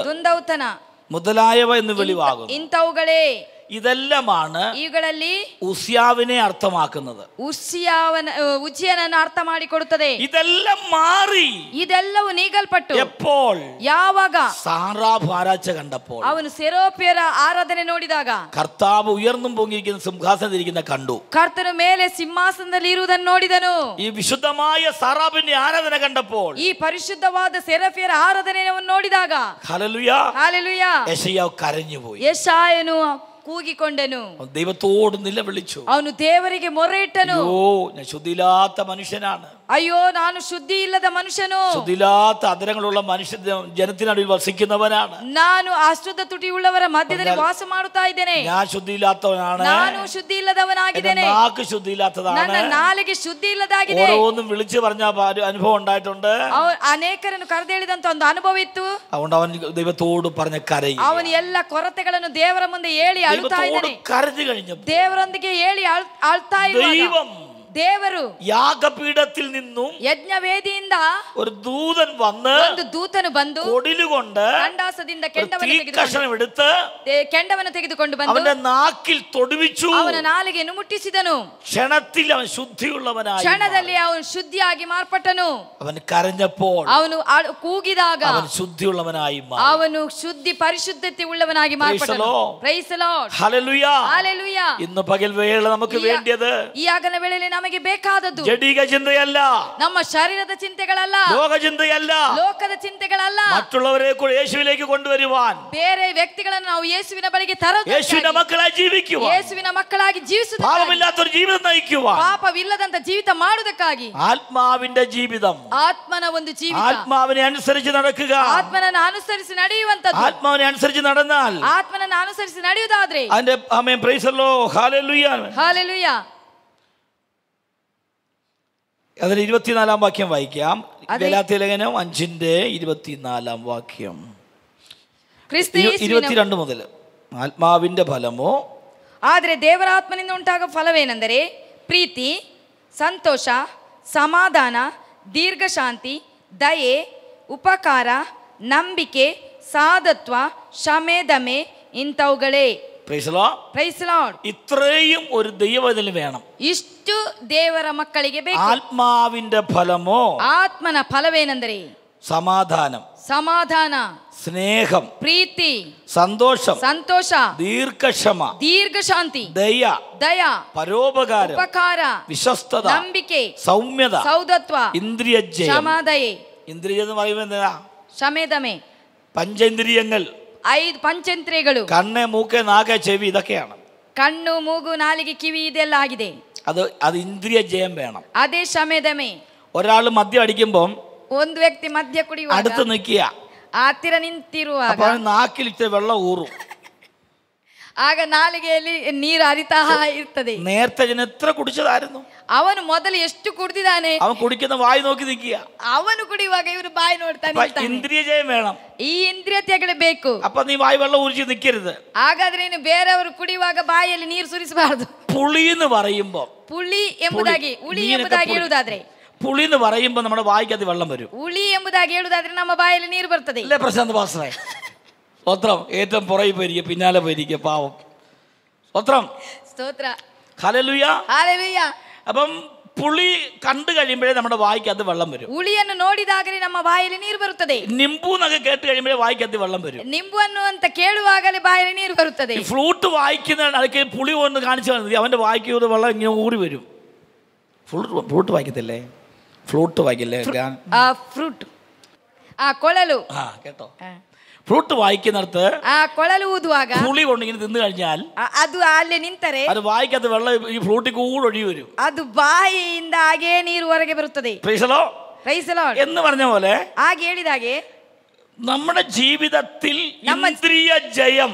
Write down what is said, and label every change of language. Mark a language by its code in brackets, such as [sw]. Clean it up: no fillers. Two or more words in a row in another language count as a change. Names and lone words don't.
[kn] ದುಂದೌತನ [ml] മുതലായവ എന്ന് വെളിവാകുന്നു. [kn] ಇಂಥವುಗಳೇ [ml] ഇതെല്ലാമാണ് [kn] ಇವುಗಳಲ್ಲಿ [ml] ഉസ്യാവിനെ അർത്ഥമാക്കുന്നത്. [kn] ಉಜ್ಜಿಯನನ್ನು ಅರ್ಥ ಮಾಡಿಕೊಡುತ್ತದೆ. [ml] ഇതെല്ലാം മാറി, [kn] ಇದೆಲ್ಲವೂ ನೀಗಲ್ಪಟ್ಟು [ml] എപ്പോൾ, [kn] ಯಾವಾಗ [ml] സാറാഫ് ആരാച്ച കണ്ടപ്പോൾ, [kn] ಅವನು ಸೆರೋಪಿಯರ ಆರಾಧನೆ ನೋಡಿದಾಗ [ml] കർത്താവ് ഉയർന്നും പൊങ്ങിയിരിക്കുന്ന സിംഹാസനത്തിരിക്കുന്ന കണ്ടു, [kn] ಕರ್ತನು ಮೇಲೆ ಸಿಂಹಾಸನದಲ್ಲಿ ಇರುವುದನ್ನು ನೋಡಿದನು. [ml] ഈ വിശുദ്ധമായ സാറാഫിന്റെ ആരാധന കണ്ടപ്പോൾ, [kn] ಈ ಪರಿಶುದ್ಧವಾದ ಸೆರಫಿಯರ ಆರಾಧನೆಯನ್ನು ನೋಡಿದಾಗ [ml] ഹല്ലേലൂയ, [kn] ಹಾಲೆಲೂಯ, [ml] യെശയ്യാവ് കരഞ്ഞുപോയി. [kn] ಯೆಶಾಯನು ಕೂಗಿಕೊಂಡನು. [ml] ദൈവത്തോട് നിലവിളിച്ചു. [kn] ಅವನು ದೇವರಿಗೆ ಮೊರೆ ಇಟ್ಟನು. [ml] അയ്യോ, ഞാൻ ശുദ്ധിയില്ലാത്ത മനുഷ്യനാണ്. [kn] ಅಯ್ಯೋ, ನಾನು ಶುದ್ಧಿ ಇಲ್ಲದ ಮನುಷ್ಯನು. [ml] ശുദ്ധിയില്ലാത്ത അധരങ്ങളുള്ള മനുഷ്യ ജനത്തിനടിയിൽ വസിക്കുന്നവനാണ്. [kn] ನಾನು ಅಶುದ್ಧ ತುಟಿಯುಳ್ಳವರ ಮಧ್ಯದಲ್ಲಿ ವಾಸ ಮಾಡುತ್ತಾ ಇದ್ದೇನೆ. [ml] ഞാൻ ശുദ്ധിയില്ലാത്തവനാണ്. [kn] ನಾನು ಶುದ್ಧಿ ಇಲ್ಲದವನಾಗಿದ್ದೇನೆ. [ml] നാക്ക് ശുദ്ധിയില്ലാത്തതാണ്. [kn] ನನ್ನ ನಾಲಿಗೆ ಶುದ್ಧಿ ಇಲ್ಲದಾಗಿದೆ. [ml] ഓരോന്നും വിളിച്ചു പറഞ്ഞ അനുഭവം ഉണ്ടായിട്ടുണ്ട്. [kn] ಅನೇಕರನ್ನು ಕರೆದೇಳಿದಂತ ಒಂದು ಅನುಭವ ಇತ್ತು. [ml] അതുകൊണ്ട് അവൻ ദൈവത്തോട് പറഞ്ഞ കരയും. [kn] ಅವನು ಎಲ್ಲ ಕೊರತೆಗಳನ್ನು ದೇವರ ಮುಂದೆ ಹೇಳಿ ಅಳುತ್ತಾ ಇದ್ದಾನೆ. [ml] കരഞ്ഞു കഴിഞ്ഞപ്പോൾ [kn] ದೇವರೊಂದಿಗೆ ಹೇಳಿ ಅಳ್ತಾ ಇರುವಾಗ ದೇವರು [ml] യാഗപീഠത്തിൽ നിന്നും [kn] ಯಜ್ಞವೇದಿಯಿಂದ [ml] ഒരു ദൂതൻ വന്ന് [kn] ಒಂದು ದೂತನು ಬಂದು [ml] കൊടിലുകൊണ്ട് [kn] ಕಂಡಾಸದಿಂದ ಕೆಂಡವನ್ನು ತೆಗೆದುಕೊಂಡು ಬಂದು [ml] അവന്റെ നാക്കിൽ തൊടുവിച്ചു. [kn] ಅವನ ನಾಲಿಗೆಯನ್ನು ಮುಟ್ಟಿಸಿದನು. [ml] ക്ഷണത്തിൽ അവൻ ശുദ്ധിയുള്ളവനായി. [kn] ಕ್ಷಣದಲ್ಲಿ ಅವನು ಶುದ್ಧಿಯಾಗಿ ಮಾರ್ಪಟ್ಟನು. [ml] അവൻ കരഞ്ഞപ്പോൾ [kn] ಅವನು ಕೂಗಿದಾಗ [ml] അവൻ ശുദ്ധിയുള്ളവനായി മാറി. [kn] ಅವನು ಶುದ್ಧಿ ಪರಿಶುದ್ಧತೆ ಉಳ್ಳವನಾಗಿ ಮಾರ್ಪಟ್ಟನು. [en] praise the Lord. [ml] ഹല്ലേലൂയ. ഹല്ലേലൂയ. ഇന്ന് പകൽ വേള നമുക്ക് വേണ്ടിയത് [kn] ಈ ಆಗನ ವೇಳೆಯಲ್ಲಿ ನಮಗೆ ಬೇಕಾದದ್ದು [ml] ജഡിക ചിന്തയല്ല, [kn] ನಮ್ಮ ಶರೀರದ ಚಿಂತೆಗಳಲ್ಲ, [ml] ലോക ചിന്തയല്ല, [kn] ಲೋಕದ ಚಿಂತೆಗಳಲ್ಲ. [ml] മറ്റുള്ളവരെ കൂടി യേശുവിലേക്ക് കൊണ്ടുവരുവാൻ, [kn] ಬೇರೆ ವ್ಯಕ್ತಿಗಳನ್ನು ನಾವು ಯೇಸುವಿನ ಬಳಿಗೆ ತರೋದು, [ml] യേശുവിന്റെ ಮಕ್ಕಳായി ജീവിക്കുവാൻ, [kn] ಯೇಸುವಿನ ಮಕ್ಕಳಾಗಿ ಜೀವಿಸುವುದಕ್ಕಾಗಿ, [ml] പാപമില്ലാത്ത ഒരു ജീവിതം നയിക്കുവാൻ, [kn] ಪಾಪವಿಲ್ಲದಂತ ಜೀವಿತ ಮಾಡುವುದಕ್ಕಾಗಿ, [ml] ആത്മാവിന്റെ ജീവിതം, [kn] ಆತ್ಮನ ಒಂದು ಜೀವಿತ, [ml] ആത്മാവിനെ അനുസരിച്ച് നടക്കുക, [kn] ಆತ್ಮನನ್ನು ಅನುಸರಿಸಿ ನಡೆಯುವಂತದ್ದು. [ml] ആത്മാവിനെ അനുസരിച്ച് നടന്നാൽ, [kn] ಆತ್ಮನನ್ನು ಅನುಸರಿಸಿ ನಡೆಯುವುದಾದ್ರೆ [ml] അതിന്റെ ആമേൻ [en] praise the Lord. [ml] ഹല്ലേലൂയ. ഹല്ലേലൂയ. അതിന് 24 വാക്യം വായിക്കാം. ഗലാത്യലേഖനം 5:24 വാക്യം. 22 മുതൽ. ആത്മാവിന്റെ ഫലമോ, [kn] ಆದರೆ ದೇವರ ಆತ್ಮನಿಂದ ಉಂಟಾಗುವ ಫಲವೇನೆಂದರೆ ಪ್ರೀತಿ, ಸಂತೋಷ, ಸಮಾಧಾನ, ದೀರ್ಘಶಾಂತಿ, ದಯೆ, ಉಪಕಾರ, ನಂಬಿಕೆ, ಸಾಧತ್ವ, ಕ್ಷಮೆ, ದಮೆ ಇಂಥವುಗಳೇ. [en] praise the Lord. praise the Lord. [ml] ഇത്രയും ഒരു ദൈവത്തിൽ വേണം. [kn] ಇಷ್ಟು ದೇವರ ಮಕ್ಕಳಿಗೆ ಬೇಕು. [ml] ആത്മാവിന്റെ ഫലമോ, [kn] ಆತ್ಮನ ಫಲವೇನೆಂದರೆ [ml] സമാധാനം, [kn] ಸಮಾಧಾನ, [ml] സ്നേഹം, [kn] ಪ್ರೀತಿ, [ml] സന്തോഷം, [kn] ಸಂತೋಷ, [ml] ദീർഘക്ഷമ, [kn] ದೀರ್ಘಶಾಂತಿ, [ml] ദയ, [kn] ದಯ, [ml] പരോപകാരം, [kn] ಉಪಕಾರ, [ml] വിശ്വസ്തത, [kn] ನಂಬಿಕೆ, [ml] സൗമ്യത, [kn] ಸೌದತ್ವ, [ml] ഇന്ദ്രിയജയം. [kn] ಕ್ಷಮಾದಯೆ. [ml] ഇന്ദ്രിയം എന്ന് പറയുമ്പോൾ എന്താ? [kn] ಕ್ಷಮೆದಮೆ. [ml] പഞ്ചേന്ദ്രിയങ്ങൾ, [kn] 5 ಪಂಚೇಂದ್ರಿಯಗಳು, [ml] കണ്ണ്, മൂക്ക്, നാക്ക്, ചെവി, ഇതൊക്കെയാണ്. [kn] ಕಣ್ಣು, ಮೂಗು, ನಾಲಿಗೆ, ಕಿವಿ ಇದೆಲ್ಲ ಆಗಿದೆ. [ml] അത് ഇന്ദ്രിയ ജയം വേണം. [kn] ಅದೇ ಕ್ಷಮೆದಮೆ. [ml] ഒരാൾ മദ്യം അടിക്കുമ്പോൾ [kn] ಒಂದು ವ್ಯಕ್ತಿ ಮದ್ಯ ಕುಡಿಯುವಾಗ [ml] അടുത്ത് നിൽക്കുക, [kn] ಹತ್ತಿರ ನಿಂತಿರುವಾಗ [ml] നാക്കിൽ ഇച്ചിരി വെള്ളം ഊറും. [kn] ಆಗ ನಾಲಿಗೆಯಲ್ಲಿ ನೀರು ಹರಿತಾ ಇರ್ತದೆ. [ml] നേരത്തെ ജന എത്ര കുടിച്ചതായിരുന്നു? [kn] ಅವನು ಮೊದಲು ಎಷ್ಟು ಕುಡಿದಿದ್ದಾನೆ, [ml] അവൻ കുടിക്കുന്ന വായി നോക്കി നിൽക്കുക. [kn] ಅವನು ಕುಡಿಯುವಾಗ ಇವರು ಬಾಯಿ ನೋಡ್ತಾನೆ. [ml] ഇന്ദ്രിയ ജയം വേണം. [kn] ಈ ಇಂದ್ರಿಯತೆಗಳು ಬೇಕು. [ml] അപ്പൊ നീ വായി വെള്ളം ഊരിച്ച് നിൽക്കരുത്. [kn] ಹಾಗಾದ್ರೆ ನೀನು ಬೇರೆಯವರು ಕುಡಿಯುವಾಗ ಬಾಯಲ್ಲಿ ನೀರು ಸುರಿಸಬಾರದು. [ml] പുളി എന്ന് പറയുമ്പോ, [kn] ಹುಳಿ ಎಂಬುದಾಗಿ ಹೇಳುವುದಾದ್ರೆ, [ml] പുളി എന്ന് പറയുമ്പോ നമ്മുടെ വായിക്കകത്ത് വെള്ളം വരും. [kn] ಹುಳಿ ಎಂಬುದಾಗಿ ಹೇಳುವುದಾದ್ರೆ ನಮ್ಮ ಬಾಯಲ್ಲಿ ನೀರು ಬರ್ತದೆ. [ml] അല്ലേ പ്രശാന്ത് പാസ്റ്ററെ? സ്തോത്രം. ഏറ്റവും പുറകെ പോയിരിക്കുക, പിന്നാലെ പോയിരിക്കുക, പാവം. സ്തോത്രം. സ്തോത്ര. ഹല്ലേലൂയ. ഹല്ലേലൂയ. അപ്പം പുളി കണ്ടു കഴിയുമ്പോഴേ നമ്മുടെ വായിക്കകത്ത് വെള്ളം വരും. [kn] ಹುಳಿಯನ್ನು ನೋಡಿದಾಗಲೇ ನಮ್ಮ ಬಾಯಲ್ಲಿ ನೀರು ಬರುತ್ತದೆ. [ml] നിംബു എന്നൊക്കെ കേട്ട് കഴിയുമ്പോഴേ വായിക്കകത്ത് വെള്ളം വരും. [kn] ನಿಂಬುವನ್ನು ಅಂತ ಕೇಳುವಾಗಲೇ ಬಾಯಲ್ಲಿ ನೀರು ಬರುತ್ತದೆ. [ml] ഫ്ലൂട്ട് വായിക്കുന്ന ഇടയ്ക്ക് പുളി ഒന്ന് കാണിച്ചു മതി, അവന്റെ വായിക്കൂടെ വെള്ളം ഇങ്ങനെ ഊറി വരും. ഫ്ലൂട്ട് വായിക്കത്തില്ലേ? ഫ്ലൂട്ട് വായിക്കില്ലേ? [kn] ಫ್ರೂಟ್, ಕೊಳಲು. [ml] കേട്ടോ, ഫ്ലൂട്ട് വായിക്കുന്നിടത്ത് [kn] ಕೊಳಲು ಊದುವಾಗ [ml] പുളി കൊണ്ട് ഇങ്ങനെ തിന്നു കഴിഞ്ഞാൽ [kn] ಅದು ಅಲ್ಲೇ ನಿಂತರೆ [ml] അത് വായിക്കകത്ത് വെള്ളം ഈ ഫ്ലൂട്ടിൽ കൂടെ ഒഴുകി വരും. [kn] ಅದು ಬಾಯಿಯಿಂದ ಹಾಗೇ ನೀರು ಹೊರಗೆ ಬರುತ್ತದೆ. [en] praise the Lord. praise the Lord. [ml] എന്ന് പറഞ്ഞ പോലെ [kn] ಹಾಗೆ ಹೇಳಿದಾಗೆ [ml] നമ്മുടെ ജീവിതത്തിൽ ഇന്ദ്രിയ ജയം.